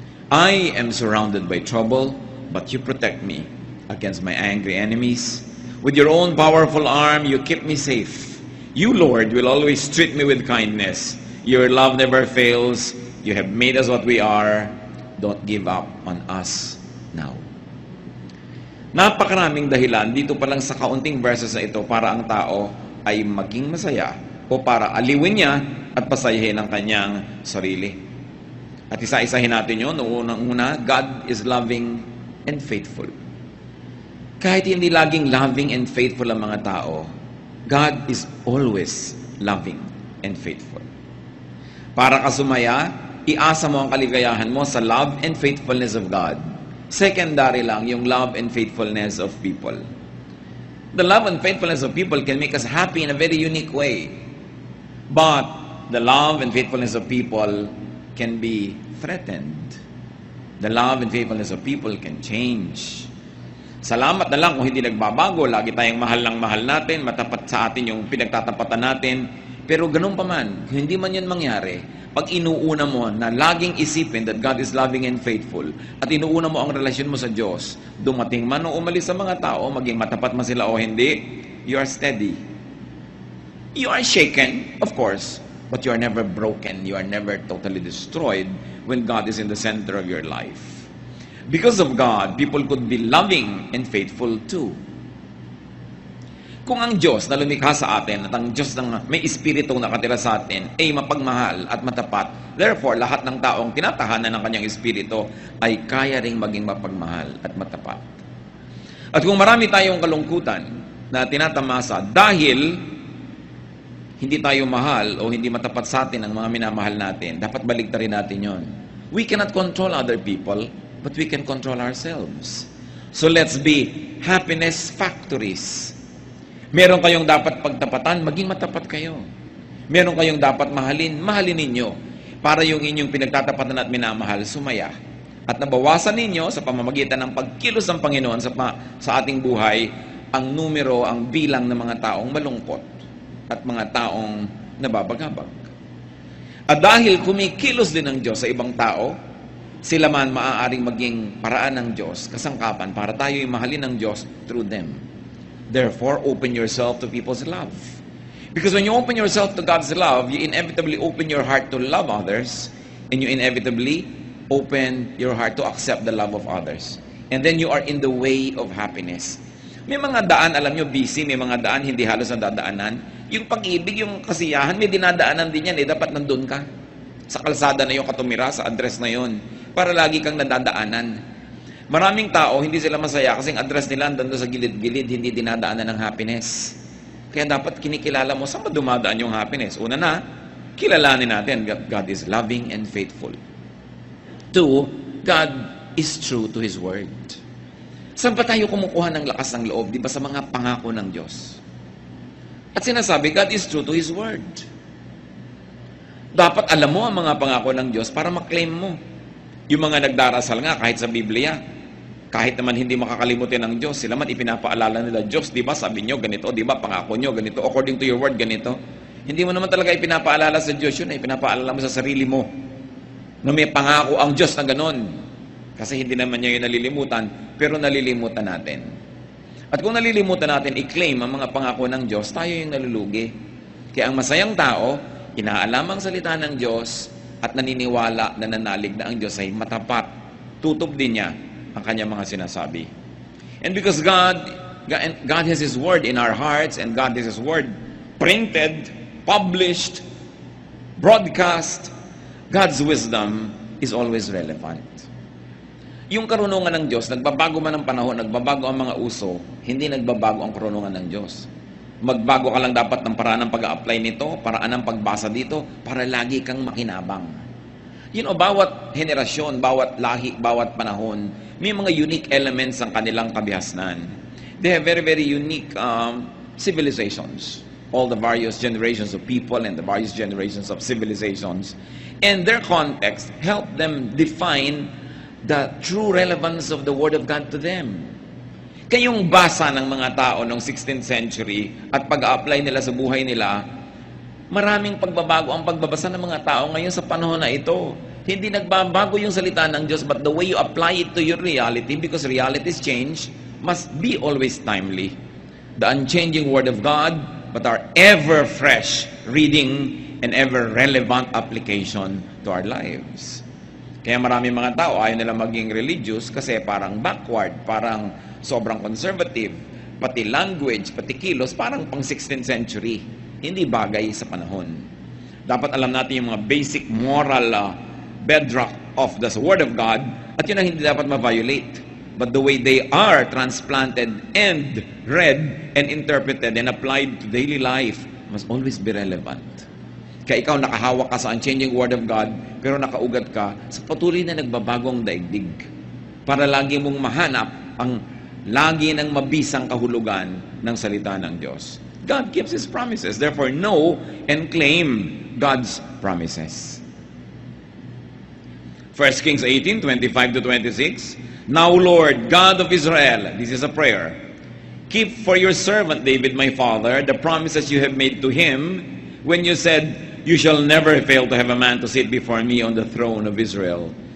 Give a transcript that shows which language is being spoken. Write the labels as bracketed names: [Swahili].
[English] I am surrounded by trouble, but you protect me against my angry enemies. With your own powerful arm, you keep me safe. You, Lord, will always treat me with kindness. Your love never fails. You have made us what we are. Don't give up on us now. [Filipino] Napakaraming dahilan dito pa lang sa kaunting verses na ito para ang tao ay maging masaya o para aliwin niya at pasayahin ang kanyang sarili. At isa-isahin natin yun. Unang-una, [English] God is loving and faithful. [Filipino] Kahit hindi laging [English] loving and faithful [Filipino] ang mga tao, [English] God is always loving and faithful. [Filipino] Para ka sumaya, iasa mo ang kaligayahan mo sa [English] love and faithfulness of God. Secondary [Filipino] lang yung [English] love and faithfulness of people. The love and faithfulness of people can make us happy in a very unique way. But the love and faithfulness of people can be threatened. The love and faithfulness of people can change. [Filipino] Salamat na lang kung hindi nagbabago. Lagi tayong mahal ng mahal natin, matapat sa atin yung pinagtatapatan natin. Pero ganun pa man, kung hindi man yan mangyari, pag inuuna mo na laging isipin [English] that God is loving and faithful, [Filipino] at inuuna mo ang relasyon mo sa Diyos, dumating man o umalis sa mga tao, maging matapat man sila o hindi, [English] you are steady. You are shaken, of course, but you are never broken. You are never totally destroyed when God is in the center of your life. Because of God, people could be loving and faithful too. [Filipino] Kung ang Diyos na lumikha sa atin at ang Diyos na may Espiritong nakatira sa atin ay mapagmahal at matapat, therefore, lahat ng taong tinatahanan ng kanyang Espiritu ay kaya ring maging mapagmahal at matapat. At kung marami tayong kalungkutan na tinatamasa dahil hindi tayo mahal o hindi matapat sa atin ang mga minamahal natin, dapat baligtarin natin yon. [English] We cannot control other people, but we can control ourselves. So let's be happiness factories. [Filipino] Meron kayong dapat pagtapatan, maging matapat kayo. Meron kayong dapat mahalin, mahalin ninyo. Para yung inyong pinagtatapatan at minamahal, sumaya. At nabawasan ninyo sa pamamagitan ng pagkilos ng Panginoon sa ating buhay, ang numero, ang bilang ng mga taong malungkot at mga taong nababagabag. At dahil kumikilos din ng Diyos sa ibang tao, sila man maaaring maging paraan ng Diyos, kasangkapan para tayo'y mahalin ng Diyos [English] through them. Therefore, open yourself to people's love. Because when you open yourself to God's love, you inevitably open your heart to love others, and you inevitably open your heart to accept the love of others. And then you are in the way of happiness. [Filipino] May mga daan, alam nyo, busy, may mga daan, hindi halos nadadaanan. Yung pag-ibig, yung kasiyahan, may dinadaanan din yan, dapat nandun ka. Sa kalsada na yung katumira, sa address na yun, para lagi kang nadadaanan. Maraming tao, hindi sila masaya kasing address nila doon sa gilid-gilid, hindi dinadaanan ng happiness. Kaya dapat kinikilala mo saan ba dumadaan yung happiness. Una na, kilalanin natin [English] God is loving and faithful. Two, God is true to His word. [Filipino] Saan ba tayo kumukuha ng lakas ng loob? Di ba sa mga pangako ng Diyos? At sinasabi, [English] God is true to His word. [Filipino] Dapat alam mo ang mga pangako ng Diyos para maklaim mo. Yung mga nagdarasal nga kahit sa Biblia, kahit naman hindi makakalimutin ng Diyos, sila man ipinapaalala nila, Diyos, di ba sabi nyo ganito, di ba pangako nyo ganito, [English] according to your word [Filipino] ganito. Hindi mo naman talaga ipinapaalala sa Diyos yun, ipinapaalala mo sa sarili mo na may pangako ang Diyos na ganon. Kasi hindi naman niya yung nalilimutan, pero nalilimutan natin. At kung nalilimutan natin, i-claim ang mga pangako ng Diyos, tayo yung nalulugi. Kaya ang masayang tao, inaalam ang salita ng Diyos at naniniwala na nanalig na ang Diyos ay matapat. Tutup din niya ang kanyang mga sinasabi. [English] And because God has His word in our hearts and God has His word printed, published, broadcast, God's wisdom is always relevant. [Filipino] Yung karunungan ng Diyos, nagbabago man ang panahon, nagbabago ang mga uso, hindi nagbabago ang karunungan ng Diyos. Magbago ka lang dapat ng paraan ng pag-a-apply nito, paraan ng pagbasa dito, para lagi kang makinabang. Bawat henerasyon, bawat lahi, bawat panahon, may mga unique elements ang kanilang kabihasnan. [English] They have very, very unique civilizations. All the various generations of people and the various generations of civilizations. And their context help them define the true relevance of the Word of God to them. [Filipino] Kayong basa ng mga tao noong 16th century at pag-a-apply nila sa buhay nila, maraming pagbabago ang pagbabasa ng mga tao ngayon sa panahon na ito. Hindi nagbabago yung salita ng Diyos, [English] but the way you apply it to your reality, because realities change, must be always timely. The unchanging Word of God, but our ever-fresh reading and ever-relevant application to our lives. [Filipino] Kaya maraming mga tao ayaw nila maging religious kasi parang backward, parang sobrang conservative, pati language, pati kilos, parang pang 16th century. Hindi bagay sa panahon. Dapat alam natin yung mga [English] basic moral bedrock of the Word of God [Filipino] at yun ang hindi dapat ma-violate. [English] But the way they are transplanted and read and interpreted and applied to daily life must always be relevant. [Filipino] Kaya ikaw nakahawak ka sa [English] unchanging Word of God, [Filipino] pero nakaugat ka sa patuloy na nagbabagong daigdig. Para lagi mong mahanap ang lagi nang mabisang kahulugan ng salita ng Diyos. [English] God keeps His promises. Therefore, know and claim God's promises. 1 Kings 18:25-26. Now, Lord, God of Israel, this is a prayer, keep for your servant David, my father, the promises you have made to him when you said, you shall never fail to have a man to sit before me on the throne of Israel.